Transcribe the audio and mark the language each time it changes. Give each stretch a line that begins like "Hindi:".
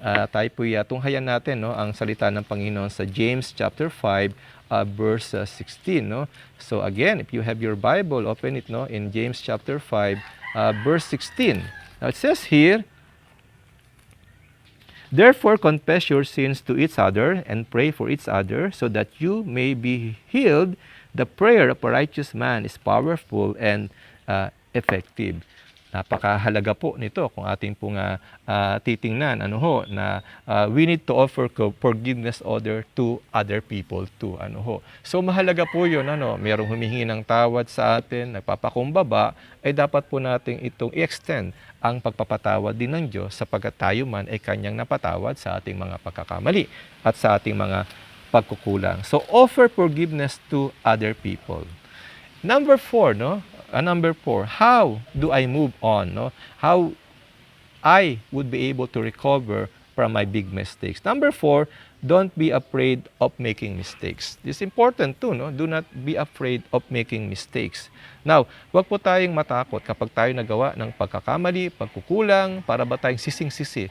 Filipino: Tayo po tunghayan natin ang salita ng Panginoon sa James chapter 5, verse 16.
English: So again, if you have your Bible, open it in James chapter 5, verse 16. Now it says here, therefore, confess your sins to each other and pray for each other so that you may be healed. The prayer of a righteous man is powerful and effective.
Filipino: Napakahalaga po nito kung ating pong titingnan na
English: we need to offer forgiveness to other people too.
Filipino: So mahalaga po 'yon mayroong humihingi ng tawad sa atin, nagpapakumbaba, ay dapat po nating itong i-extend ang pagpapatawad din ng Diyos sapagkat tayo man ay kanyang napatawad sa ating mga pagkakamali at sa ating mga pagkukulang.
English: So offer forgiveness to other people. Number 4, how do I move on? How I would be able to recover from my big mistakes. Number 4, don't be afraid of making mistakes. This is important too, Do not be afraid of making mistakes.
Filipino: Now, huwag po tayong matakot kapag tayo nagawa ng pagkakamali, pagkukulang, para ba tayong sising-sisi.